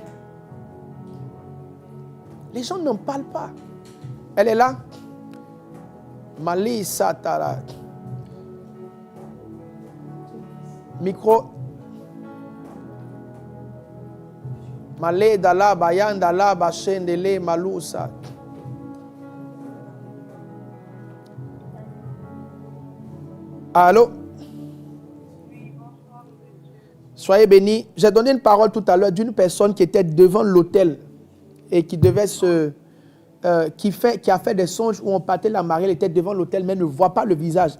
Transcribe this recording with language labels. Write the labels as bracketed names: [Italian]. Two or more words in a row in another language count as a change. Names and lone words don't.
[French] Les gens n'en parlent pas. Elle est là. Mali Satara. Micro. Malé dala bayan dala bashendele malousa. Allô? Soyez bénis. J'ai donné une parole tout à l'heure d'une personne qui était devant l'autel et qui devait qui a fait des songes où on partait la mariée, elle était devant l'autel mais ne voit pas le visage.